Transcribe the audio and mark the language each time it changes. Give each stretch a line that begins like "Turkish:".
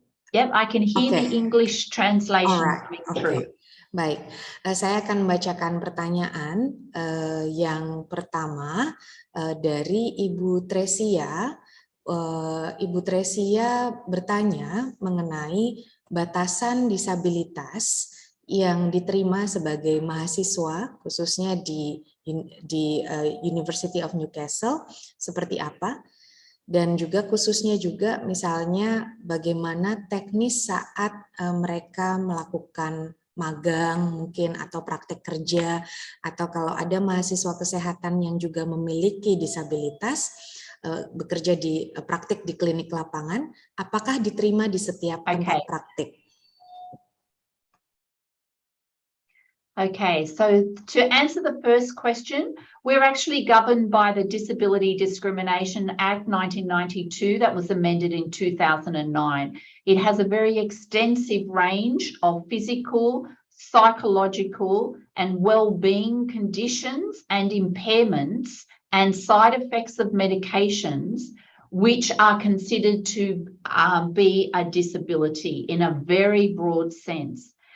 English: Yep, I can hear the English translation coming through.
Indonesian: Baik, saya akan membacakan pertanyaan yang pertama dari Ibu Tresia. Ibu Tresia bertanya mengenai batasan disabilitas yang diterima sebagai mahasiswa, khususnya di University of Newcastle, seperti apa? Dan juga khususnya juga misalnya bagaimana teknis saat mereka melakukan magang mungkin atau praktek kerja, atau kalau ada mahasiswa kesehatan yang juga memiliki disabilitas bekerja di praktik di klinik lapangan, apakah diterima di setiap tempat praktik?
English: Okay, so to answer the first question, we're actually governed by the Disability Discrimination Act 1992 that was amended in 2009. It has a very extensive range of physical, psychological, and well-being conditions and impairments and side effects of medications which are considered to be a disability in a very broad sense.